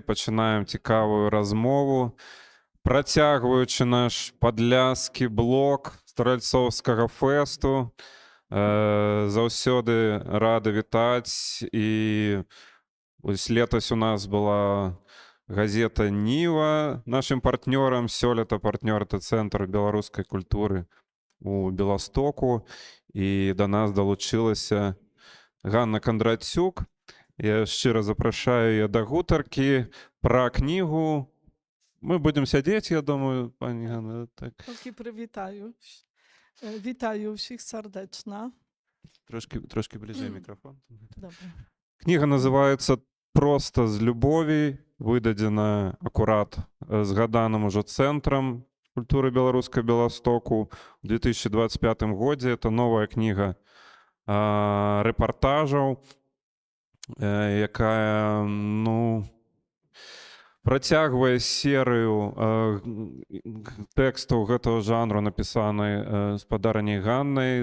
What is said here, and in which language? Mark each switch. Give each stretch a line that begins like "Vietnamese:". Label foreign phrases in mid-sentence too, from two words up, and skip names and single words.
Ukrainian: Починаємо цікаву розмову.
Belarusian: Працягваючи наш падляскі блок стральцовскага фесту, заўсёды рады вітаць. І ось летась у нас была газета «Ніва» нашим партнёрам. Сёлета партнёр — это Центр беларускай культуры у Беластоку. І до нас долучилася Ганна Кондратюк. Я шчыра запрашаю яе да гутаркі пра кнігу. Мы будем сядзець, я думаю, пані Ганна. Так.
Ukrainian: Тільки привітаю. Вітаю всіх сердечно.
Belarusian: Трошки ближэй мікрафон. Добре. Кніга называецца «Проста з любові», выдадзена акурат згаданым ужо Цэнтрам культуры беларускай Беластоку у 2025 годзе. Это новая кніга рэпартажаў, якая, працягвае серыю тэкстаў гэтага жанру, напісанай спадарняй Ганнай.